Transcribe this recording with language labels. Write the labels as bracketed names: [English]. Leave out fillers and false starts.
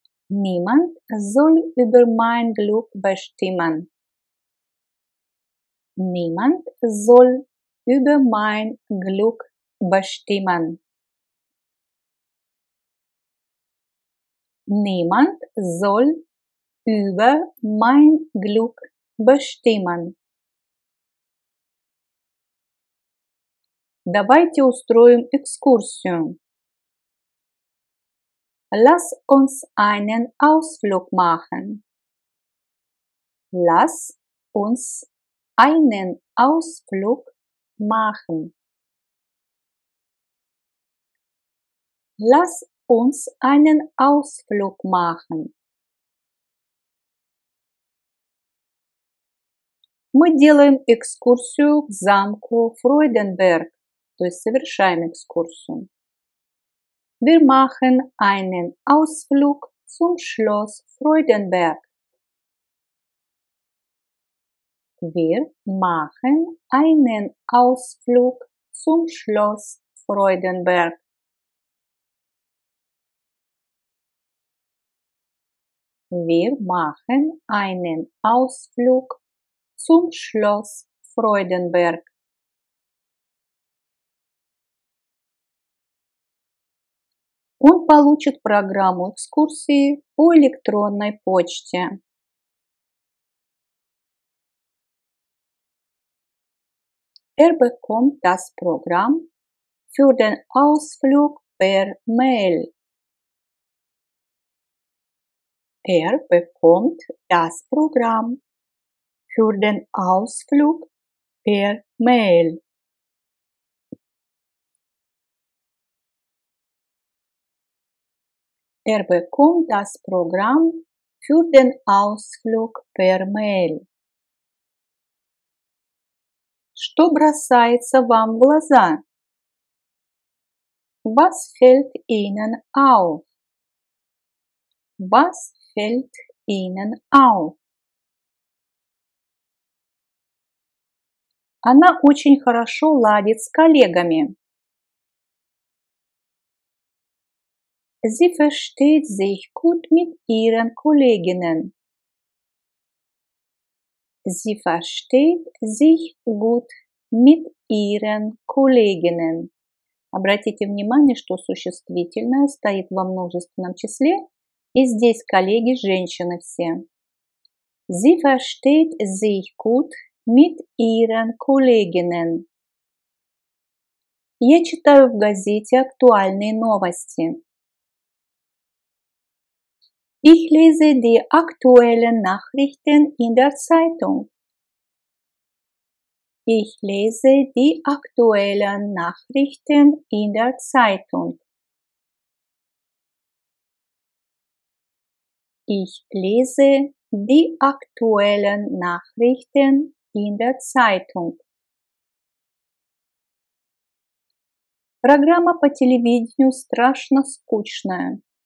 [German] Niemand soll über mein Glück bestimmen. Niemand soll über mein Glück bestimmen. Niemand soll über mein Glück bestimmen. [Russian] Давайте устроим экскурсию. [German] Lass uns einen Ausflug machen. Lass uns einen Ausflug machen. Lass uns einen Ausflug machen. [Russian] Мы делаем экскурсию к замку Freudenberg, то есть совершаем экскурсию. [German] Wir machen einen Ausflug zum Schloss Freudenberg. Wir machen einen Ausflug zum Schloss Freudenberg. Wir machen einen Ausflug zum Schloss Freudenberg. [Russian] Он получит программу экскурсии по электронной почте. [German] Er bekommt das Programm für den Ausflug per Mail. Er bekommt das Programm für den Ausflug per Mail. Er bekommt das Programm für den Ausflug per Mail. [Russian] Что бросается вам в глаза? [German] Was fällt Ihnen auf? Was fällt Ihnen auf? [Russian] Она очень хорошо ладит с коллегами. [German] Sie versteht sich gut mit ihren Kolleginnen. Sie versteht sich gut mit ihren Kolleginnen. [Russian] Обратите внимание, что существительное стоит во множественном числе, и здесь коллеги женщины все. [German] Sie versteht sich gut mit ihren Kolleginnen. [Russian] Я читаю в газете актуальные новости. [German] Ich lese die aktuellen Nachrichten in der Zeitung. Ich lese die aktuellen Nachrichten in der Zeitung. Ich lese die aktuellen Nachrichten in der Zeitung. [Russian] Программа по телевидению страшно скучная.